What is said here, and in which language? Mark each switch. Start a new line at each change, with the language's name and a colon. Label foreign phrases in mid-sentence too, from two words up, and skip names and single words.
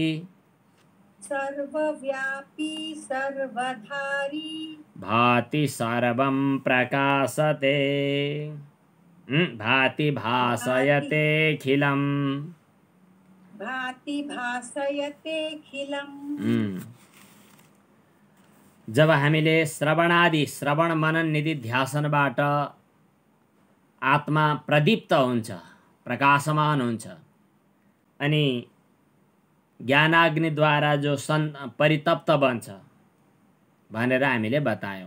Sanskrit: सर्वव्यापी सर्वधारी भाति सर्वं प्रकाशते भाति भासयतेऽखिलम् भाति भासयतेऽखिलम्।
Nepali: जब हामीले श्रवण मनन निधि ध्यासनबाट आत्मा प्रदीप्त हुन्छ, प्रकाशमान हुन्छ, अनि ज्ञानाग्निद्वारा जो परितप्त बन्छ भनेर हामीले बतायौं।